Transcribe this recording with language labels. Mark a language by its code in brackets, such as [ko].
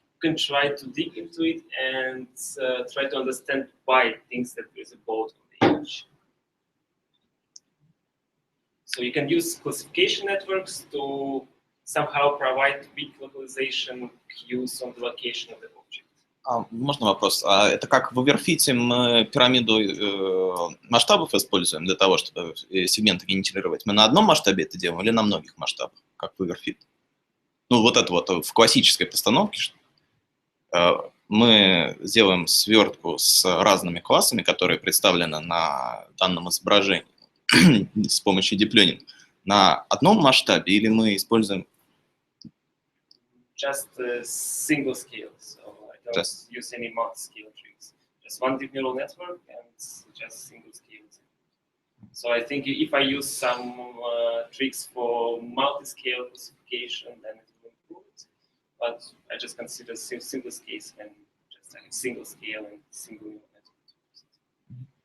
[en] You can try to dig into it and try to understand why it thinks that there is a bolt on the image. So you can use classification networks to somehow provide weak localization cues on the location of the object. [ru] Можно вопрос? Это как в оверфите мы пирамиду масштабов используем для того, чтобы сегменты генерировать? Мы на одном масштабе это делаем или на многих масштабах, как в оверфит? Ну вот это вот в классической постановке мы сделаем свертку с разными классами, которые представлены на данном изображении с помощью deep learning. На одном масштабе или мы используем? [en] Just a single scale. So don't use any multi-scale tricks. Just one deep neural network and just single scales. So I think if I use some tricks for multi-scale classification, then it will improve it. But I just consider simplest case and just like a single scale and single neural network.